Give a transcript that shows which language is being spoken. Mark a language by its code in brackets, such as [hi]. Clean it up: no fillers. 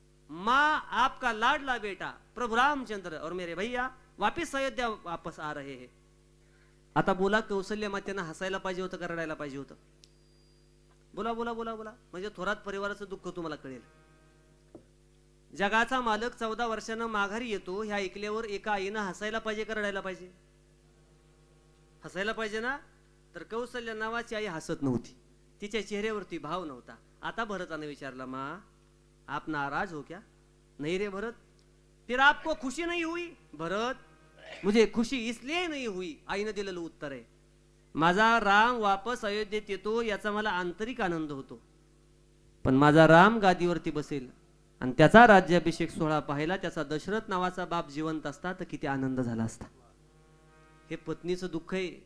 [hi] माँ, आपका लाडला बेटा प्रभु रामचंद्र और मेरे भैया वापिस अयोध्या वापस आ रहे हैं. [mr] आता बोला, कौशल्य मातेनं हसायला पाहिजे होतं का रडायला पाहिजे होतं? बोला बोला बोला बोला, म्हणजे थोरात परिवाराचं दुःख तुम्हाला कळेल. जगाचा मालक 14 वर्षानं माघारी येतो ह्या ऐकल्यावर एका आईनं हसायला पाहिजे का रडायला पाहिजे? हसायला पाहिजे ना. तर कौशल्य नावाची आई हसत नव्हती, तिच्या चेहऱ्यावरती भाव नव्हता. आता भरताने विचारला, [hi] माँ, आप नाराज हो क्या? नहीं रे भरत. फिर आपको खुशी नहीं हुई? भरत, मुझे खुशी इसलिए नहीं हुई. [mr] आईने दिलेलं उत्तर आहे, माझा राम वापस अयोध्येत येतो याचा मला आंतरिक आनंद होतो, पण माझा राम गादीवरती बसेल आणि त्याचा राज्याभिषेक सोहळा पाहिला त्याचा दशरथ नावाचा बाप जिवंत असता तर किती आनंद झाला असता. हे पत्नीचं दुःख आहे.